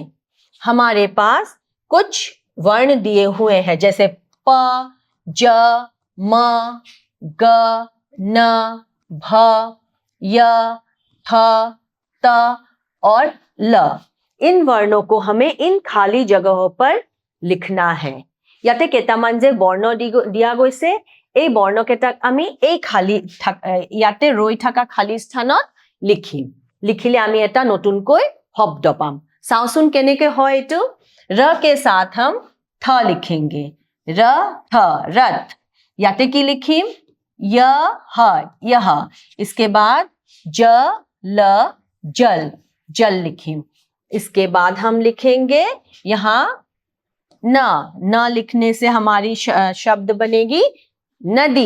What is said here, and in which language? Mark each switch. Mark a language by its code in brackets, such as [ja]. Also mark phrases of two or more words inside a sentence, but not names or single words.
[hi] हमारे पास कुछ वर्ण दिए हुए हैं जैसे प, ज, म, ग, न, भ, य, थ, त और ल। इन वर्णों को हमें इन खाली जगहों पर लिखना है। [as] ইয়াতে কেইটামান যি বৰ্ণ দিয়া গৈছে এই বৰ্ণকেইটাক আমি এই খালি ইয়াতে ৰৈ থকা খালি স্থানত লিখিম। লিখিলে আমি এটা নতুনকৈ শব্দ পাম। চাওচোন কেনেকৈ হয় এইটো। [hi] र के साथ हम थ लिखेंगे। र थ रथ। [as] ইয়াতে কি লিখিম? यह। [hi] इसके बाद ज ल जल। [as] জল লিখিম। [hi] इसके बाद हम लिखेंगे यहाँ न लिखने से हमारी शब्द बनेगी नदी।